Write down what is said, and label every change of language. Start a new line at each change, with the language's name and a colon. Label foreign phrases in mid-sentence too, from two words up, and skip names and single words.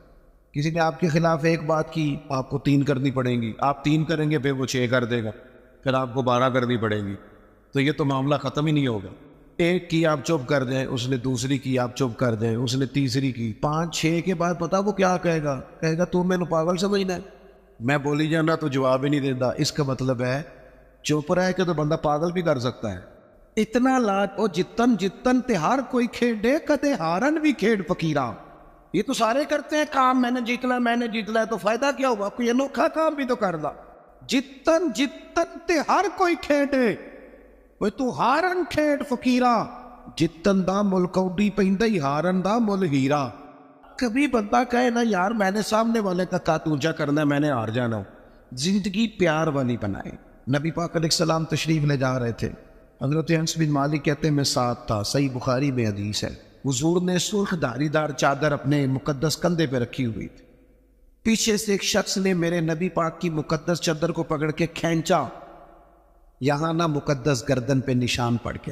Urdu: کسی نے آپ کے خلاف ایک بات کی، آپ کو 3 کرنی پڑیں گی، آپ 3 کریں گے پھر وہ 6 کر دے گا، پھر آپ کو 12 کرنی پڑیں گی، تو یہ تو معاملہ ختم ہی نہیں ہوگا۔ ایک کی آپ چپ کر دیں، اس نے دوسری کی آپ چپ کر دیں، اس نے تیسری کی، 5 6 کے بعد پتا وہ کیا کہے گا تو میں نے پاگل سمجھنا ہے، میں بولی جانا تو جواب ہی نہیں دیتا۔ اس کا مطلب ہے چپ رہ کے تو بندہ پاگل بھی کر سکتا ہے۔
Punjabi: اتنا لاج او جتن جتن تے ہر کوئی کھیڈے کتے ہارن بھی کھیڈ فقیرا،
Urdu: یہ تو سارے کرتے ہیں کام، میں نے جیتنا ہے تو فائدہ کیا ہوا، کوئی انوکھا کام بھی تو کر دا۔
Punjabi: جتن جتن تے ہر کوئی کھیڈے، وہ تو ہارن کھیڈ فقیرا، جتن دا مل کوڈی پہندا ہی ہارن دا مل ہیرا۔
Urdu: کبھی بندہ کہے نا یار میں نے سامنے والے کا کات اونچا کرنا ہے، میں نے ہار جانا ہوں۔ زندگی پیار والی بنائے۔ نبی پاک علیہ السلام تشریف لے جا رہے تھے، حضرت انس بن مالک کہتے ہیں میں ساتھ تھا، صحیح بخاری میں حدیث ہے، حضور نے سرخ دھاری دار چادر اپنے مقدس کندھے پہ رکھی ہوئی تھی، پیچھے سے ایک شخص نے میرے نبی پاک کی مقدس چادر کو پکڑ کے کھینچا، یہاں نہ مقدس گردن پہ نشان پڑ گیا.